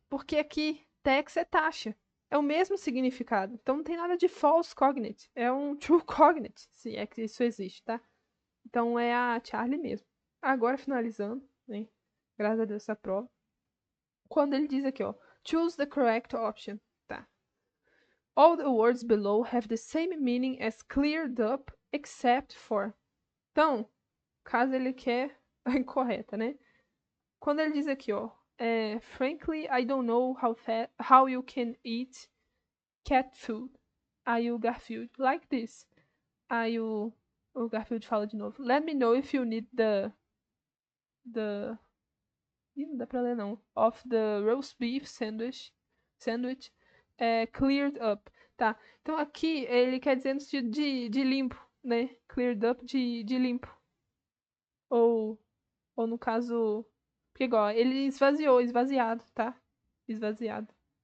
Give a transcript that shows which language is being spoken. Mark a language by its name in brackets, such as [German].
[Portuguese] Porque aqui tax é taxa. É o mesmo significado. Então não tem nada de false cognate. É um true cognate, se é que isso existe, tá? Então é a Charlie mesmo. Agora finalizando, né? Graças a Deus essa prova. Quando ele diz aqui, ó, [English] choose the correct option, [Portuguese] tá? [English] All the words below have the same meaning as cleared up except for. [Portuguese] Então, caso ele quer a incorreta, né? Quando ele diz aqui, ó, [English] frankly, I don't know how you can eat cat food. [Portuguese] Aí o Garfield, [English] like this. [Portuguese] Aí o Garfield fala de novo. [English] Let me know if you need the [Portuguese] Ih, não dá pra ler não. [English] Of the roast beef sandwich cleared up. [Portuguese] Tá. Então aqui ele quer dizer no sentido de limpo, né? Cleared up de limpo. Ou, ou no caso. Porque igual, ele esvaziou, esvaziado, tá? Esvaziado.